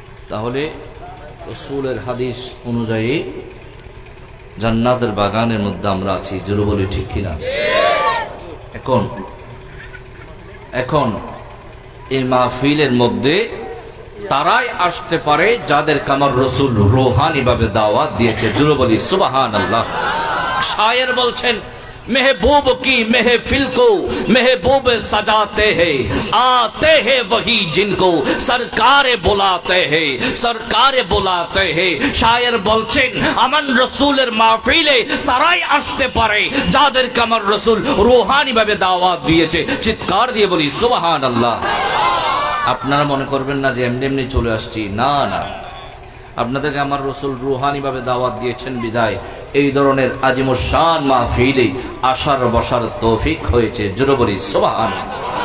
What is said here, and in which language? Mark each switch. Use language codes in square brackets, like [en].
[bn] তাহলে রসুলের হাদিস অনুযায়ী জান্নাতের বাগানের মধ্যে আমরা আছি, জোরে বলি ঠিক কিনা? এখন এই মাহফিলের মধ্যে তারাই আসতে পারে যাদেরকে আমার রসুল রোহানি ভাবে দাওয়াত দিয়েছে, জোরে বলি সুবহানাল্লাহ। শায়ের বলছেন, [hi] महबूब की महफिल को महबूब सजाते हैं, आते हैं वही जिनको सरकारे बुलाते हैं, सरकारे बुलाते हैं। [bn] शायर বলছেন, আমার রসুলের মাহফিলে তারাই আসতে পারে যাদেরকে আমার রসুল রুহানি ভাবে দাওয়াত দিয়েছে। চিৎকার দিয়ে বলি সুবহানাল্লাহ। আপনারা মনে করবেন না যে এমনি এমনি চলে আসছি, না না, আপনাদেরকে আমার রসুল রুহানি ভাবে দাওয়াত দিয়েছেন বিদায় এই ধরনের আজিমুস শান মাহফিলে আসার বসার তৌফিক হয়েছে, জোরে বলি সুবহানাল্লাহ।